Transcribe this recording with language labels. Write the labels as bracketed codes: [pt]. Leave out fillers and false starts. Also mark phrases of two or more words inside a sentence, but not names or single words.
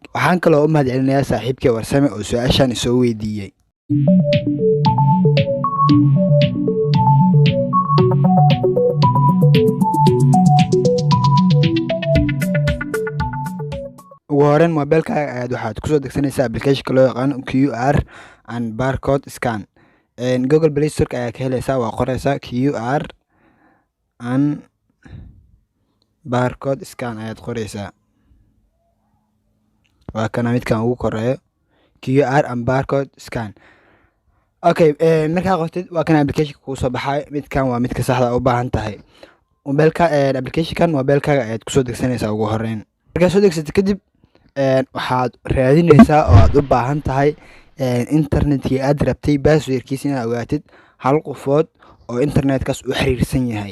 [so] Waxaan kaloo u mahadcelinayaa saaxiibkay Warsame oo su'aashan isoo weydiiyey. ugu horreyn, moobilkaaga ayaad waxaad kusoo degsanaysaa applicationka loo yaqaano [en] QR and barcode scan. [so] Google Play Store ayaa ka helaysaa, waa qoraysaa [en] QR and barcode scan [so] ayaad qoraysaa. Waa kana midkan ugu koreeyo [en] QR and barcode scan. [so] Okay, markaa qortid waa kana applicationka kuu soo baxay. Midkan waa midka saxda u baahan tahay. Moobilka applicationkan moobilkaaga ayaad kusoo degsanaysaa ugu horreyn. Markaad soo degsatid kadib waxaad raadinaysaa oo aad u baahan tahay internetkii aad rabtay passwordkiisa inaad ogaatid hal qofood oo internetkaas u xiriirsan yahay.